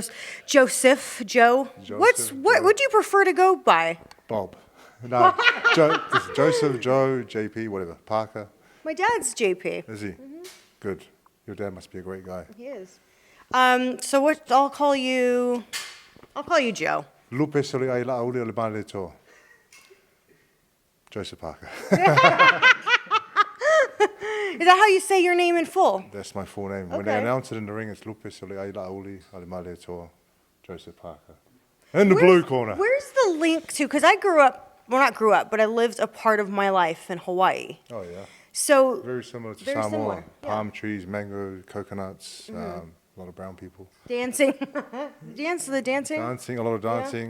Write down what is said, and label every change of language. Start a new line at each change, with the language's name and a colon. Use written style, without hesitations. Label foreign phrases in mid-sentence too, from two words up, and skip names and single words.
English: What would you prefer to go by? Bob. No, Joseph, Joe, JP, whatever. Parker. My dad's JP. Is he? Mm-hmm. Good. Your dad must be a great guy. He is. So what? I'll call you Joe. Lupe soli ai la uli le male to. Joseph Parker. Is that how you say your name in full? That's my full name. Okay. When they announce it in the ring, it's Lupe soli ai la uli le male to. Joseph Parker. In the blue corner. Where's the link to? Because I not grew up, but I lived a part of my life in Hawaii. Oh, yeah. So very similar to very Samoa. similar, yeah. Palm trees, mango, coconuts, a lot of brown people. Dancing. Dancing, a lot of dancing.